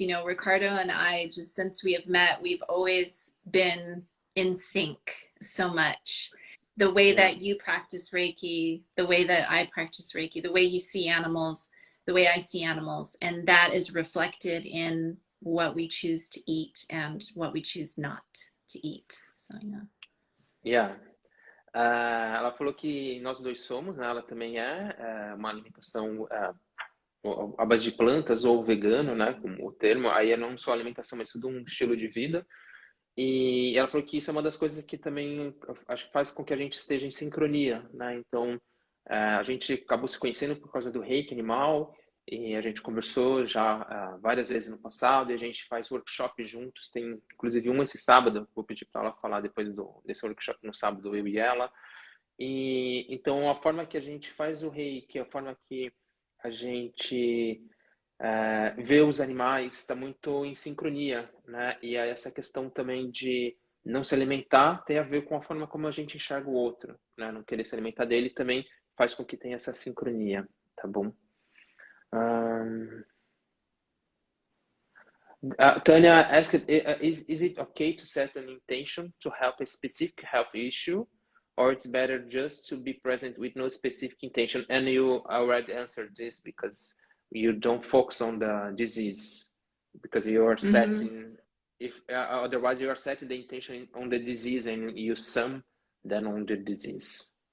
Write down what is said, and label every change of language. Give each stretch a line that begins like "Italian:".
English: You know, Ricardo and I, just since we have met, we've always been in sync so much. The way that you practice Reiki, the way that I practice Reiki, the way you see animals, the way I see animals, and that is reflected in what we choose to eat and what we choose not to eat. So, yeah. Yeah.
Portuguese: Ela falou que nós dois somos, né? Ela também uma alimentação à base de plantas ou vegano, né? Como o termo. Aí é não só alimentação, mas tudo um estilo de vida. E ela falou que isso é uma das coisas que também acho que faz com que a gente esteja em sincronia, né? Então, a gente acabou se conhecendo por causa do Reiki animal e a gente conversou já várias vezes no passado e a gente faz workshop juntos. Tem inclusive esse sábado, vou pedir para ela falar depois desse workshop no sábado, eu e ela. E então a forma que a gente faz o Reiki, a forma que a gente ver os animais está muito em sincronia, né? E essa questão também de não se alimentar tem a ver com a forma como a gente enxerga o outro, né? Não querer se alimentar dele também faz com que tenha essa sincronia, tá bom?
English: Tanya asked, is it okay to set an intention to help a specific health issue, or it's better just to be present with no specific intention? And you already answered this because you don't focus on the disease, because you are setting, if otherwise you are setting the intention on the disease and you sum then on the disease.